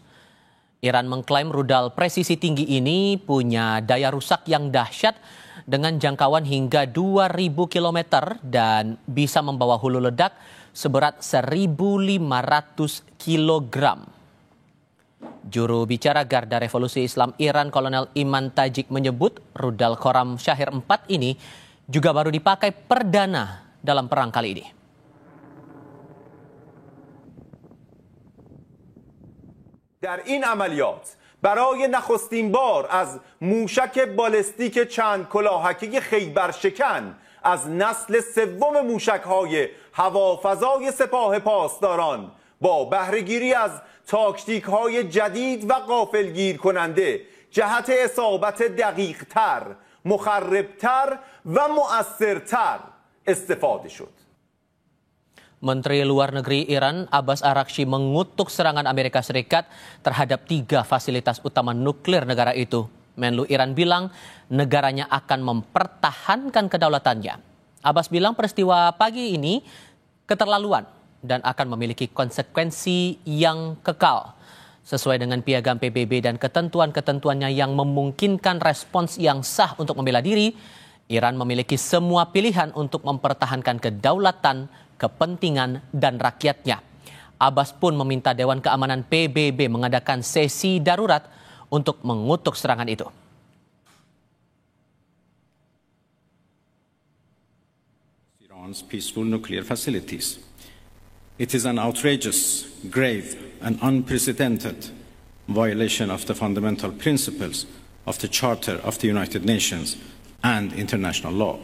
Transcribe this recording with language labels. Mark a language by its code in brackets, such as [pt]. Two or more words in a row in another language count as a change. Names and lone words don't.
[id] Iran mengklaim rudal presisi tinggi ini punya daya rusak yang dahsyat dengan jangkauan hingga 2.000 km dan bisa membawa hulu ledak seberat 1.500 kg. Juru bicara Garda Revolusi Islam Iran, Kolonel Iman Tajik menyebut rudal Khorram Shahir 4 ini juga baru dipakai perdana dalam perang kali ini. [fa] در این عملیات برای نخستین بار از موشک بالستیک چند کلاهکه خیبرشکن از نسل سوم موشک‌های هوافضای سپاه پاسداران با بهره‌گیری از تاکتیک‌های جدید و غافلگیر کننده جهت اصابت دقیق‌تر، مخربتر و مؤثرتر استفاده شد. [id] Menteri Luar Negeri Iran Abbas Araghchi mengutuk serangan Amerika Serikat terhadap 3 fasilitas utama nuklir negara itu. Menlu Iran bilang negaranya akan mempertahankan kedaulatannya. Abbas bilang peristiwa pagi ini keterlaluan dan akan memiliki konsekuensi yang kekal. Sesuai dengan piagam PBB dan ketentuan-ketentuannya yang memungkinkan respons yang sah untuk membela diri, Iran memiliki semua pilihan untuk mempertahankan kedaulatan, kepentingan, dan rakyatnya. Abbas pun meminta Dewan Keamanan PBB mengadakan sesi darurat untuk mengutuk serangan itu. [en] Iran's peaceful nuclear facilities. It is an outrageous, grave, and unprecedented violation of the fundamental principles of the Charter of the United Nations and international law.